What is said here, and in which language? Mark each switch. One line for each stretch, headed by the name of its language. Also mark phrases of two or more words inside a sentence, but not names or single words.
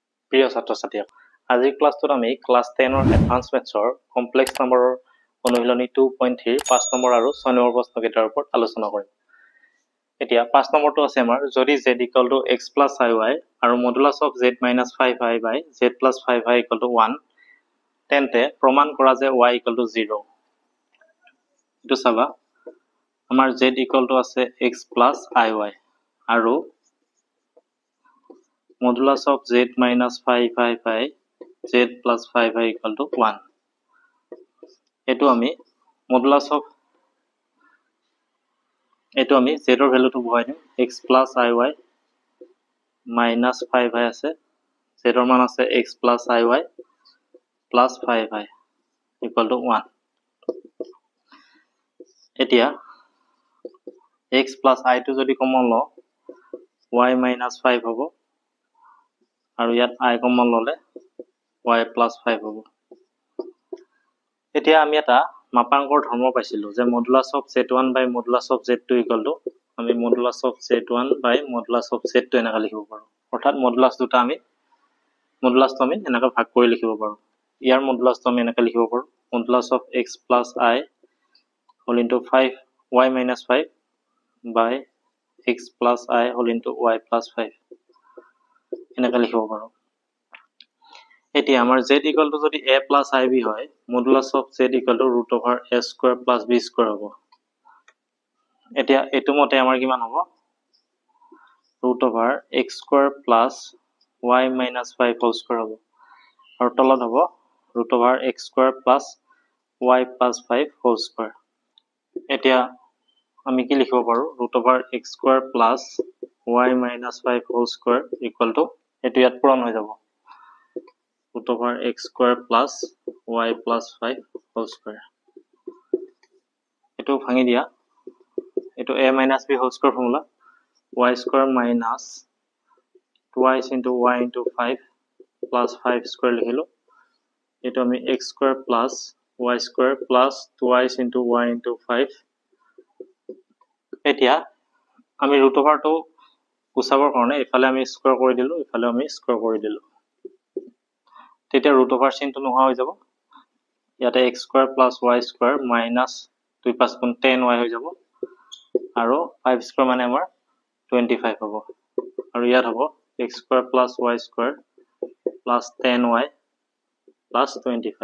Assamese: প্ৰিয় ছাত্ৰ-ছাত্ৰী আজিৰ ক্লাছটোত আমি ক্লাছ 10 ৰ
English: Advance Maths-ৰ Complex Number-ৰ
Assamese: অনুশীলনী 2.3 5 নম্বৰ আৰু 6 নম্বৰ প্ৰশ্নকেইটাৰ ওপৰত আলোচনা কৰিম। এতিয়া 5 নম্বৰটো আছে আমাৰ যদি z = x + iy আৰু
English: modulus of z - 5i by z + 5i = 1
Assamese: তেন্তে প্ৰমাণ কৰা যে y = 0। এটো চাবা আমাৰ z = আছে x + iy আৰু
English: modulus of z minus 5i by z plus 5i equal to 1.
Assamese: এটো আমি
English: modulus of z
Assamese: ৰ ভ্যালুটো বহাই দিম
English: x plus iy minus 5i
Assamese: আছে z ৰ মান আছে
English: x plus iy plus 5i equal to 1.
Assamese: এতিয়া
English: x plus i
Assamese: টো যদি কমন লও
English: y minus 5
Assamese: হ'ব আৰু ইয়াত i কমন ললে
English: y plus 5
Assamese: হ'ব। এতিয়া আমি এটা মাপাংকৰ ধৰ্ম পাইছিলো যে
English: modulus of z1 by modulus of z2 equal to
Assamese: আমি
English: modulus of z1 by modulus of z2
Assamese: এনেকা লিখিব পাৰো। অৰ্থাৎ modulus দুটা আমি এনেকা ভাগ কৰি লিখিব পাৰো। ইয়াৰ modulus আমি এনেকা লিখিব পাৰো
English: modulus of x plus i whole into 5 y minus 5 by x plus I whole into y plus 5
Assamese: এনেকা লিখিব পাৰো। এতিয়া আমাৰ z = যদি
English: a plus ib
Assamese: হয়
English: modulus of z = √a square plus b square
Assamese: হ'ব। এতিয়া এটো মতে আমাৰ কিমান হ'ব
English: √x square plus y minus 5 whole square
Assamese: হ'ব আৰু তলত হ'ব
English: √x square plus y plus 5 whole square।
Assamese: এতিয়া আমি কি লিখিব পাৰো
English: √x square plus y minus 5 whole square equal to
Assamese: এটো ইয়াত পূৰণ হৈ যাব
English: √x square plus y plus 5 whole square।
Assamese: এটো ভাঙি দিয়া এটো
English: a minus b whole square
Assamese: ফৰ্মুলা
English: y square minus twice into y into 5 plus 5 square
Assamese: লিখিলো। এটো আমি
English: x square plus y square plus twice into y into 5।
Assamese: এতিয়া আমি √টো গুচাবৰ কাৰণে ইফালে আমি স্কয়াৰ কৰি দিলো ইফালে আমি স্কয়াৰ কৰি দিলো। তেতিয়া √, চিনটো নোহোৱা হৈ যাব। ইয়াতে
English: x square plus y square minus 2 5
Assamese: গুণ 10y হৈ যাব আৰু 5 square মানে আমাৰ 25 হ'ব আৰু ইয়াত হ'ব
English: x square plus y square plus 10y plus 25।